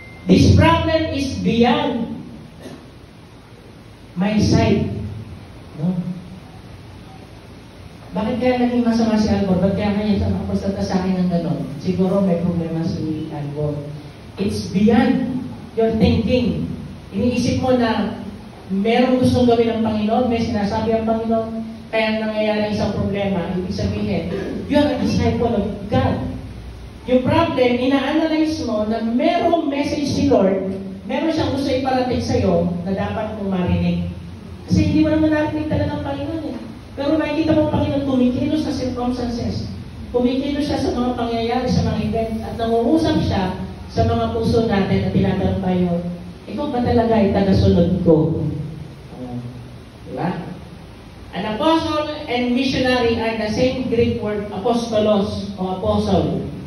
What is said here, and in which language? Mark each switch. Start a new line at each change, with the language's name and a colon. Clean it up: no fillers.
English: This problem is beyond my sight.
Filipino: No? Bakit kaya naging masama si Albor? Bakit kaya kanya sa akin ng gano'n? Siguro may problema si Albor.
English: It's beyond your thinking.
Filipino: Iniisip mo na meron gustong gawin ng Panginoon, may sinasabi ang Panginoon, kaya nangyayari isang problema. Ibig sabihin,
English: you're a disciple of God.
Filipino: Yung problem, ina-analyze mo na merong message si Lord, meron siyang gusto iparating sa'yo na dapat mong marinig. Kasi hindi mo naman narinig talaga ng Panginoon eh. Pero makikita mo ang Panginoon kumikilos sa circumstances. Kumikilos siya sa mga pangyayari, sa mga event, at nangungusap siya sa mga puso natin at tinatanong tayo, ikaw ba talaga ay tagasunod ko? Diba?
English: An apostle and missionary are the same Greek word, apostolos o apostle.